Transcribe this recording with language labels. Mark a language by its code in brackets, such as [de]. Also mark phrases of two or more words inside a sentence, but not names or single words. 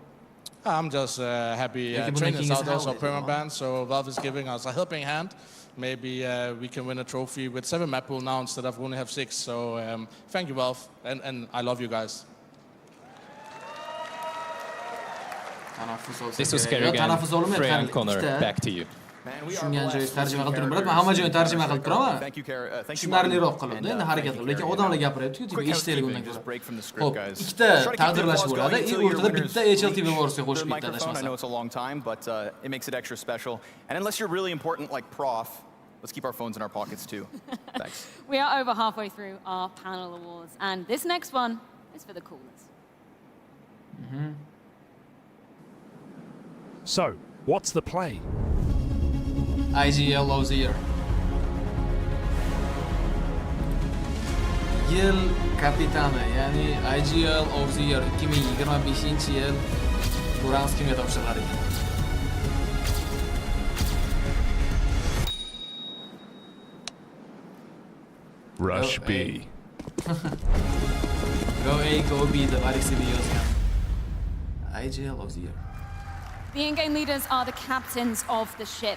[en] I'm just happy Train is out also permaban, so Valve is giving us a helping hand. Maybe we can win a trophy with 7 map pool now instead of only have 6. So thank you, Valve, and I love you guys. This was Kerrigan, Frey and Connor, back to you. [uz] Tushungan joyi tarjima qilib turib beradi. Men hamma joyini tarjima qilib turaman. Tushunarliroq qiladi, endi harakat qilib. Lekin odamlar gapiryapti-ku, eshitaylik undan ko'ra. Xo'p, ikkita taqdirlash bo'ladi. O'rtada bitta HLTV Wars'ga qo'shib bitta adashmasam. [en] I know it's a long time, but it makes it extra special. And unless you're really important like Prof, let's keep our phones in our pockets too. Thanks. We are over halfway through our panel awards, and this next one is for the coolers. So, what's the play? IGL of the Year. [uz] Yıl kapitani, ya'ni [en] IGL of the Year [uz] 2025-yil bu rams kimga topshirilar ekan? [en] Rush B. Go A, go B [uz] deb Alexey yozgan. [en] IGL of the Year. The in-game leaders are the captains of the ship.